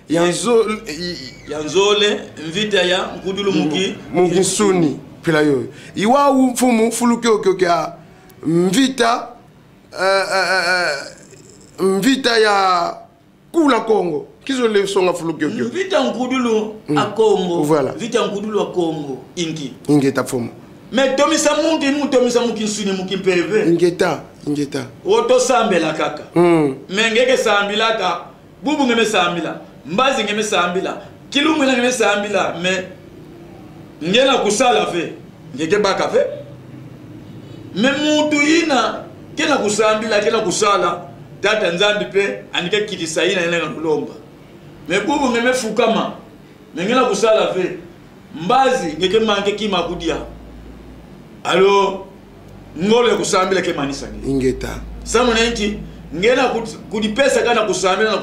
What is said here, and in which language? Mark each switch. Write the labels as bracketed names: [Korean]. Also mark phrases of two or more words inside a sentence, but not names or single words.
[Kongo] yanzole mvita ya mkudulu mukinsuni pila yoyo iwawu mfumu fulukyo mvita ya kula Congo kizo le songa fulukyo vita nkudulu a Congo voilà vita nkudulu a Congo ingeta fumu mais tomisa mukinsuni mukimpeve ingeta woto sambela kaka mengeke sambila ka bubu ngeme sambila mbazi ngeme sambila kilungu ngeme sambila mais ngena kusala fe ngeke baka fe mais mutu ina kena kusambila kena kusala tata nzambi pe anike kitisaina nena kulomba mebubu ngeme fukama ngena kusala fe mbazi ngeke manke kima kudia alo ngole kusambila ke manisa ingeta samu nenti ngena kudipesa kana kusambila na